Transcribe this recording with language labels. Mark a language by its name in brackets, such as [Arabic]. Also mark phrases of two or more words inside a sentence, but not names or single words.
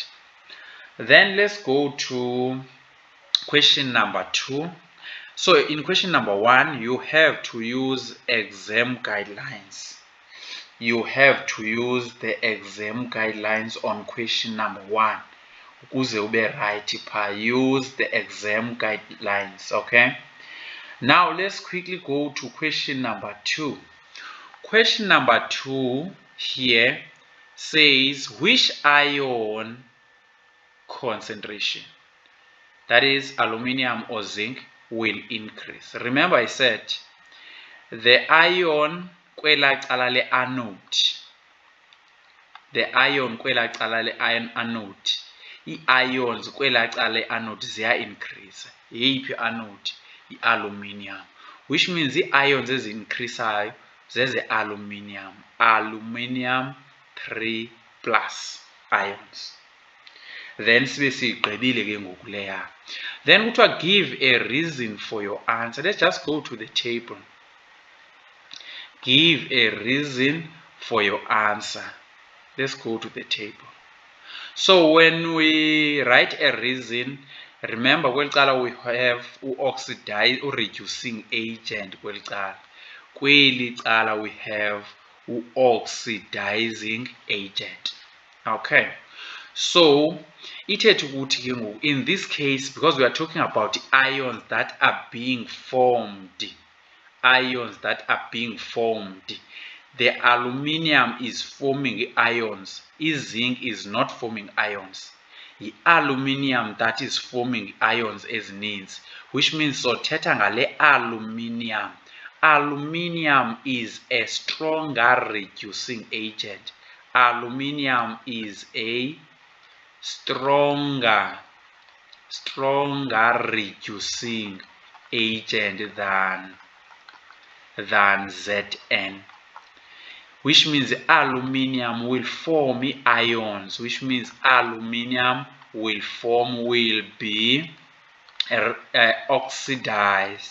[English] Then let's go to question number 2. So in question number 1, you have to use exam guidelines. You have to use the exam guidelines on question number 1. [Xhosa] Ukuze ube [English] right pa, use the exam guidelines, okay? Now let's quickly go to question number 2. Question number 2 here says which ion concentration, that is aluminium or zinc, will increase. Remember I said the ion [Xhosa] kwela cala le anode, i-ions kwela cala le anode ziya increase. Yeyiphi anode? I-aluminium, [English] which means [Xhosa] i-ions ezi-increasayo zeze-aluminium, aluminium 3+ ions. then sibe sigqibile ke ngoku leya. [English] Then kuthiwa give a reason for your answer. Let's just go to the table. Give a reason for your answer. Let's go to the table. So when we write a reason, remember [Xhosa] kweli cala [English] we have oxidize or reducing agent [Xhosa] kweli cala. Kweli cala [English] we have oxidizing agent. Okay. So [Xhosa] ithetha ukuthi ke ngoku [English] in this case, because we are talking about ions that are being formed, the aluminium is forming ions, zinc is not forming ions. The aluminium that is forming ions ezininzi, which means [Xhosa] sothetha ngale [English] aluminium. Aluminium is a stronger reducing agent. Aluminium is a stronger reducing agent than Zn, which means aluminium will form ions, which means aluminium will be oxidized.